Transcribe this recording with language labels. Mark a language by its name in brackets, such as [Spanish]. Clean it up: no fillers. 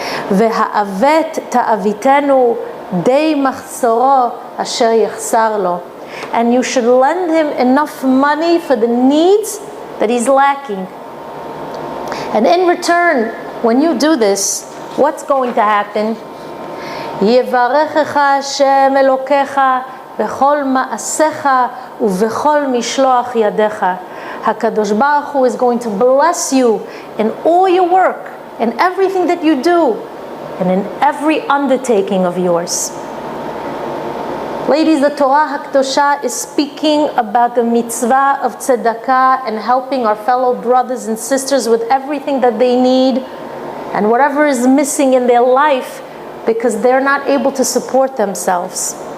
[Hebrew] Ve'ha'avet ta'avitenu dei machsoro asher yachsar lo, [English] and you should lend him enough money for the needs that he's lacking. And in return, when you do this, what's going to happen? [Hebrew] יברכך השם אלוקיך בכל מעשיך ובכל משלוח ידיך. [English] HaKadosh Baruch Hu is going to bless you in all your work, in everything that you do, and in every undertaking of yours. Ladies, the Torah HaKadoshah is speaking about the mitzvah of tzedakah and helping our fellow brothers and sisters with everything that they need and whatever is missing in their life because they're not able to support themselves.